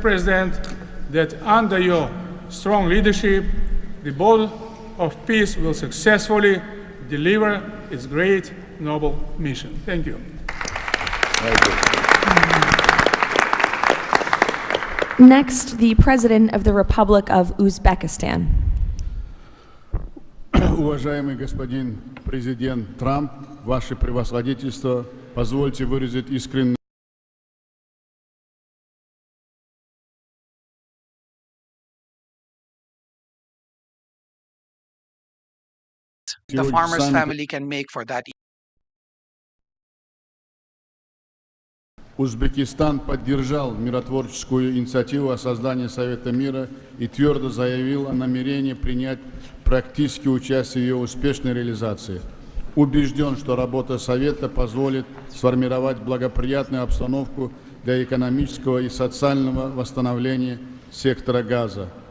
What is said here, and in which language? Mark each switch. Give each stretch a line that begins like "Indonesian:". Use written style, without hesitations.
English: President, that under your strong leadership, the Board of Peace will successfully deliver its great, noble mission. Thank you. Next, the President of the Republic of Uzbekistan.
Russian: Уважаемый господин президент Трамп, ваше превосходительство, позвольте выразить искреннее the farmer's family can make for that. Узбекистан поддержал миротворческую инициативу о создании Совета мира и твердо заявил о намерении принять практическое участие в ее успешной реализации. Убежден, что работа Совета позволит сформировать благоприятную обстановку для экономического и социального восстановления сектора Газа.